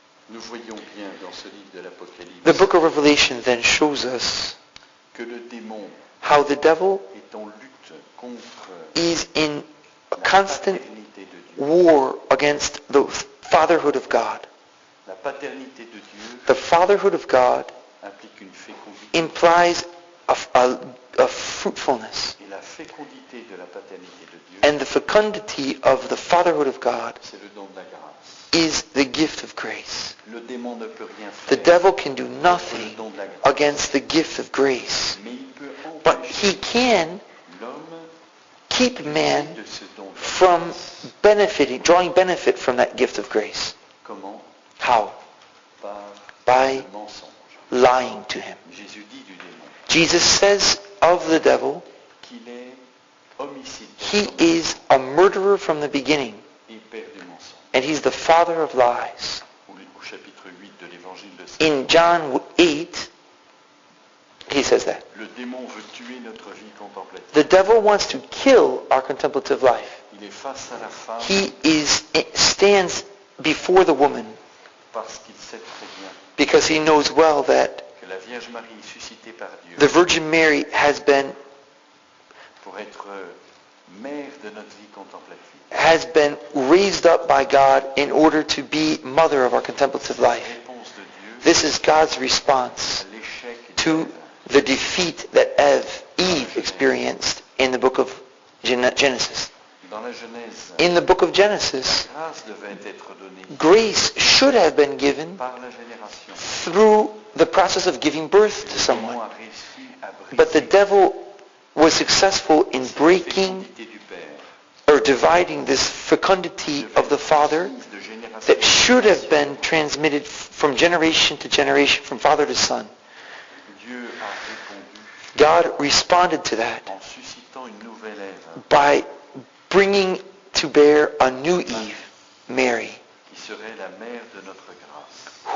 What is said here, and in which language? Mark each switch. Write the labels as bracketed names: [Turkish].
[French] Nous voyons bien dans ce livre de l'Apocalypse [English] The book of Revelation then shows us [French] que le démon [English] how the devil [French] est en lutte contre [English] is in a [French] la [English] constant [French] paternité de Dieu. [English] war against the fatherhood of God. [French] La paternité de Dieu [English] The fatherhood of God [French] implique une fécondité. [English] implies a fruitfulness. [French] Et la fécondité de la paternité de Dieu, [English] And the fecundity of the fatherhood of God [French] c'est le don de la grâce. [English] is the gift of grace. [French] Le démon ne peut rien [English] The [French] faire [English] devil can do [French] contre le [English] nothing [French] don de la grâce. [English] against the gift of grace. [French] Mais il peut [English] But [French] empêcher [English] he can [French] l'homme [English] keep man [French] de ce don de la [English] from [French] grâce. [English] benefiting, drawing benefit from that gift of grace. [French] Comment? [English] How? [French] Par [English] By [French] le mensonge. [English] lying to him. [French] Jésus dit du démon [English] Jesus says of the devil, [French] qu'il est homicide [English] he is a murderer from the beginning, [French] et père du mensonge. [English] and he's the father of lies. [French] Au chapitre 8 de l'évangile de Saint [English] In John 8, he says that. [French] le démon veut tuer notre vie contemplative. [English] The devil wants to kill our contemplative life. [French] Il est face à la femme [English] He stands before the woman [French] parce qu'il sait très bien [English] because he knows well that [French] que la Vierge Marie suscitée par Dieu [English] the Virgin Mary has been [French] pour être mère de notre vie contemplative. [English] raised up by God in order to be mother of our contemplative [French] La [English] life. [French] réponse de Dieu [English] This is God's response [French] à l'échec [English] to [French] d'Ève. [English] the defeat that Eve experienced in the book of Genesis. [French] Dans la Genèse, [English] In the book of Genesis, [French] la grâce devait être donnée [English] grace should have been given [French] par la génération. [English] through the process of giving birth to [French] Le démon [English] someone. [French] a réussi à [English] But the [French] briser [English] devil was successful in [French] cette [English] breaking [French] fécondité du Père, [English] or dividing this fecundity of the Father [French] de génération [English] that should have been transmitted from generation to generation, from father to son. [French] Dieu a répondu [English] God responded to that [French] en suscitant une nouvelle Ève [English] by bringing to bear a new Eve, Mary, [French] qui serait la mère de notre grâce,